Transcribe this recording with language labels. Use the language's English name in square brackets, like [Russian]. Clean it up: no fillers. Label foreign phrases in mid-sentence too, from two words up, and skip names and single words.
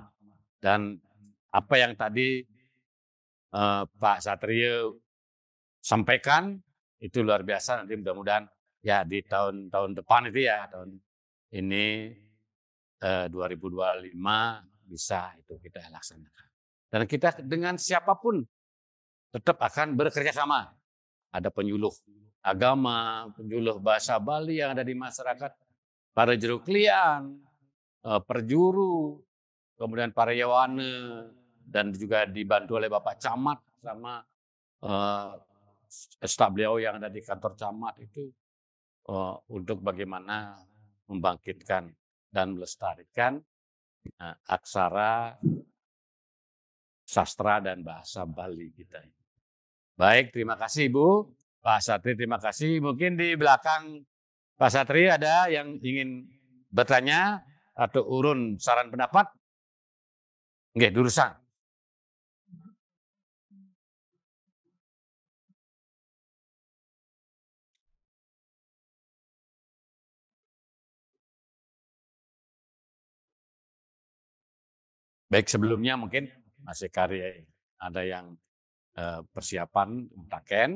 [Indonesian] Dan apa yang tadi Pak Satrio sampaikan itu luar biasa, nanti mudah-mudahan ya di tahun depan itu ya, tahun ini 2025 bisa itu kita laksanakan. Dan kita dengan siapapun tetap akan bekerja sama. Ada penyuluh agama, penyuluh bahasa Bali yang ada di masyarakat, para juru klian, perjuru, kemudian para Yowana, dan juga dibantu oleh Bapak Camat sama staf beliau yang ada di kantor camat itu untuk bagaimana membangkitkan dan melestarikan aksara, sastra dan bahasa Bali kita. Baik, terima kasih Ibu. Pak Satri, terima kasih. Mungkin di belakang Pak Satri ada yang ingin bertanya atau urun saran pendapat? [Balinese] Nggih, durusan. [Indonesian] Baik, sebelumnya mungkin masih karya ada yang persiapan taken.